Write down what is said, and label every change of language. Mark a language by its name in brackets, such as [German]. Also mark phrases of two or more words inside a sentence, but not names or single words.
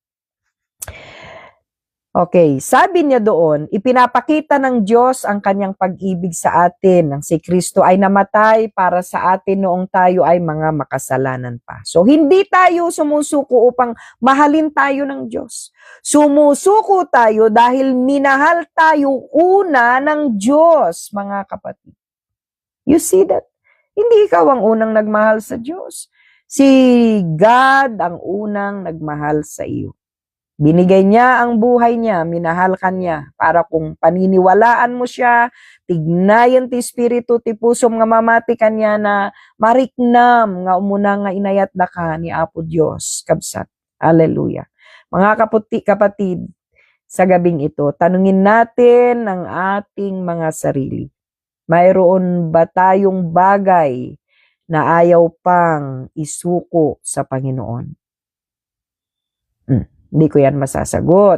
[Filipino] Okay, sabi niya doon, ipinapakita ng Diyos ang kanyang pag-ibig sa atin nang si Kristo ay namatay para sa atin noong tayo ay mga makasalanan pa. So, hindi tayo sumusuko upang mahalin tayo ng Diyos. Sumusuko tayo dahil minahal tayo una ng Diyos, mga kapatid. [English] You see that? [Filipino] Hindi ikaw ang unang nagmahal sa Diyos. Si God ang unang nagmahal sa iyo. Binigay niya ang buhay niya, minahal ka niya, para kung paniniwalaan mo siya, [Iloko] tignayan ti Espiritu, ti pusom nga mamati ka niya na mariknam nga umuna nga inayat da ka ni Apo Diyos. Kabsat. Hallelujah. [Filipino] Mga kapatid, sa gabing ito, tanungin natin ang ating mga sarili. Mayroon ba tayong bagay na ayaw pang isuko sa Panginoon? Hindi ko yan masasagot.